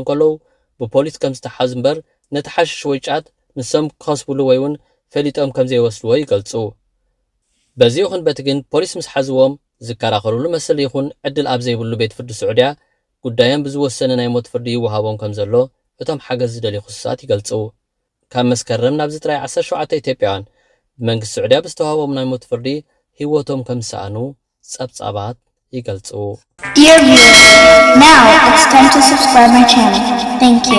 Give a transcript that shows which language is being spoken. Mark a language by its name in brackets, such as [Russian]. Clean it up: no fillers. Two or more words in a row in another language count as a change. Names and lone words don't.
[Tigrinya] ከለዉ ብፖሊስ ከም ዝተሓዙ እምበር ነቲ ሓሽሽ ወይ ጫት ንሶም ክኸስብሉ ወይ እውን ፈሊጦም ከም ዘይወስድዎ ይገልጹ በዚ ይኹን በቲ ግን ፖሊስ ምስ ሓዝዎም ዝከራኸሩሉ መሰል ይኹን ዕድል ኣብ ዘይብሉ ቤት ፍርዲ ስዑድያ ጉዳዮም ብዝወሰነ ናይ ሞት ፍርዲ ይወሃቦም ከም ዘሎ እቶም ሓገዝ ዝደልዩ ክሱሳት ይገልጹ ካብ መስከረም ናብ ጥራይ 17 ኢትዮጵያውያን ብመንግስቲ ስዑድያ ብዝተዋህቦም ናይ ሞት ፍርዲ ህይወቶም ከም ዝሰኣኑ ጸብጻባት ይገልጹ [English] Dear viewers, now it's time to subscribe my channel. Thank you.